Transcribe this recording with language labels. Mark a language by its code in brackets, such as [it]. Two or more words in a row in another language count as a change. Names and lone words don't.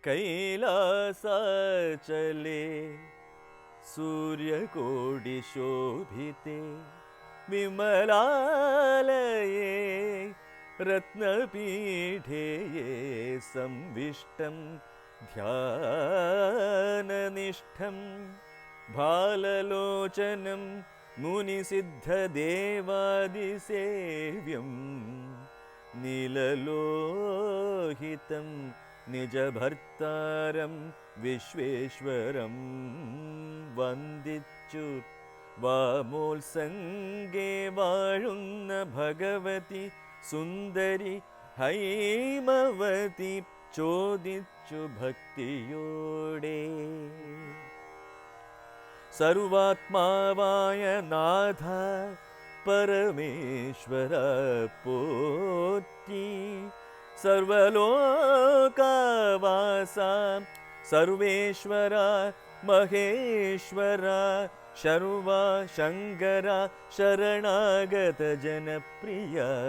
[sa] कैलासाचले सूर्यकोटिशोभिते विमलालये रत्नपीठे संविष्टं ध्याननिष्ठं भाललोचनं मुनिसिद्धदेवादिसेव्यं नीललोहितं निजभर्तारं विश्वेश्वरं [ml] वन्दिച്ചു വാമോത്സംഗേ വാഴുന്ന ഭഗവതി സുന്ദരി ഹൈമവതി ചോദിച്ചു ഭക്തിയോടെ. സർവാത്മാവായ നാഥ പരമേശ്വര പോറ്റി, സർവലോകവാസ സർവേശ്വര മഹേശ്വര ശർവ ശങ്കര ശരണാഗത ജനപ്രിയ,